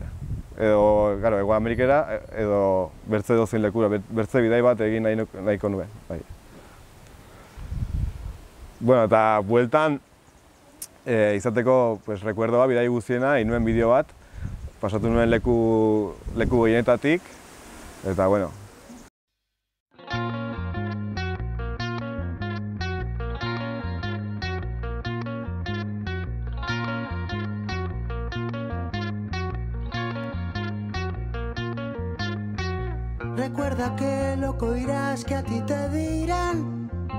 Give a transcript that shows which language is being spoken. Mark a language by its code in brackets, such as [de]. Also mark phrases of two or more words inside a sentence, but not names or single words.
[eu] Edo, Ego Amerikera, edo bertze dozein lekura, bertze bidai bat egin nahiko nuen. Bueno, eta bueltan, izateko rekuerdoa bidai guztiena, egin nuen bideo bat, pasatu nuen leku gehienetatik, eta, bueno. [es] Recuerda que loco irás, que a ti te dirán.